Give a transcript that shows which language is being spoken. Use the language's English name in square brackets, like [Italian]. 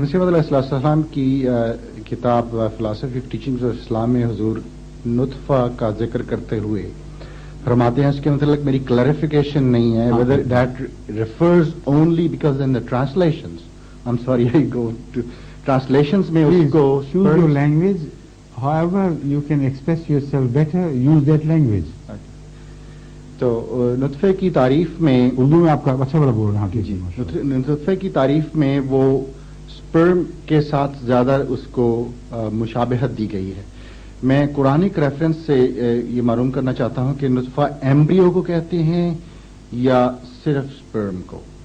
[Hindi] मसीह मौऊद अलैहिस्सलाम की किताब philosophy of teachings of Islam में हुजूर नुतफा का जिक्र करते हुए फरमाते हैं, इसके मतलब मेरी क्लैरिफिकेशन नहीं है [English] whether that refers only because in the translations, I am sorry I go to translations [Hindi] में उसको [English] choose your language, however you can express yourself better, use that language. [Hindi] तो नुतफे की तारीफ में, उर्दू में आपका अच्छा बड़ा बोल रहा हूँ जी, नुतफे की तारीफ में वो स्पर्म के साथ ज्यादा उसको मुशाबहत दी गई है। मैं कुरानिक रेफरेंस से ये मालूम करना चाहता हूँ कि नुतफा एम्ब्रियो को कहते हैं या सिर्फ स्पर्म को।